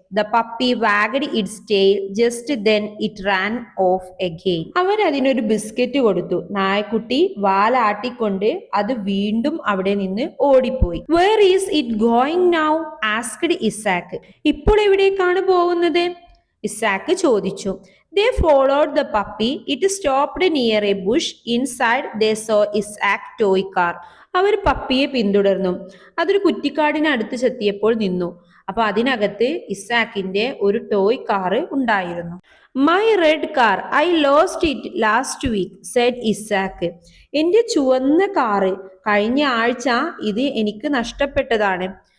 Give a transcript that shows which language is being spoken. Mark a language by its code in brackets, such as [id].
[en] The puppy wagged its tail. Just then it ran off again. [ml] അവർ അതിനൊരു biscuit കൊടുത്തു. നായക്കുട്ടി വാലാട്ടിക്കൊണ്ട് അത് വീണ്ടും അവിടെ നിന്ന് ഓടിപ്പോയി. [en] Where is it going now? asked Isaac. [ml] ഇപ്പോൾ എവിടേക്കാണ് പോകുന്നത്? ഇസാക്ക് ചോദിച്ചു. [en] They followed the puppy. It stopped near a bush. Inside they saw Isaac's toy car. [ml] അവർ പപ്പിയെ പിന്തുടർന്നു. അതൊരു കുറ്റിക്കാടിനടുത്ത് ചെത്തിയപ്പോൾ നിന്നു. അപ്പൊ അതിനകത്ത് ഇസാക്കിന്റെ ഒരു ടോയ് കാറ് ഉണ്ടായിരുന്നു. [en] My red car, I lost it last week, said Isaac. [ml] എന്റെ ചുവന്ന കാറ്, കഴിഞ്ഞ ആഴ്ച ഇത് എനിക്ക് നഷ്ടപ്പെട്ടതാണ്.